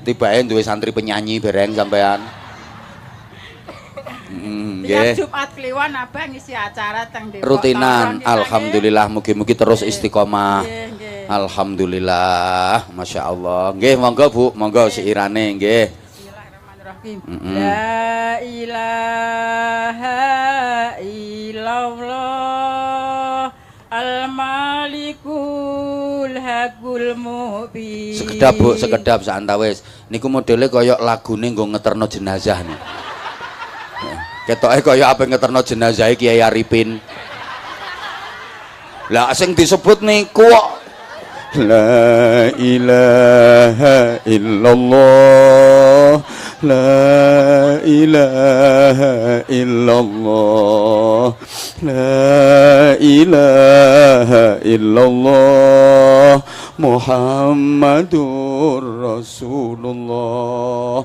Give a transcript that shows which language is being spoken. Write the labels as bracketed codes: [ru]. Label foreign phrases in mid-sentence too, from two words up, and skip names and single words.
[jv] Tibake duwe santri penyanyi bareng sampean. Tiap Jumat Kliwon Abah ngisi acara teng Depok. Rutinan, alhamdulillah mugi-mugi terus istiqomah. Nggih. Alhamdulillah, [ar] ما شاء الله. [jv] Nggih, monggo Bu, monggo siirane nggih. [ar] لا إله إلا الله الملك الحق المبين. [jv] Sekedap Bu, sekedap sak antawis. Niku modele kaya lagune nggo ngeterno jenazah nih. Ketoke kaya ape ngeterno jenazah Kiai Arifin. Lah sing disebut niku kok [ar] لا إله إلا الله، لا إله إلا الله، لا إله إلا الله، محمد رسول الله.